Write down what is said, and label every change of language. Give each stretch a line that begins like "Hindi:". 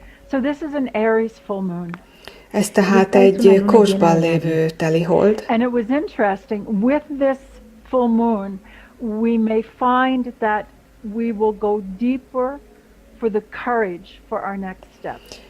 English: So this is an Aries full moon.
Hungarian: Ez tehát egy kósban lévő telihold.
English: And it was interesting, with this full moon, we may find that we will go deeper for the courage for our next step.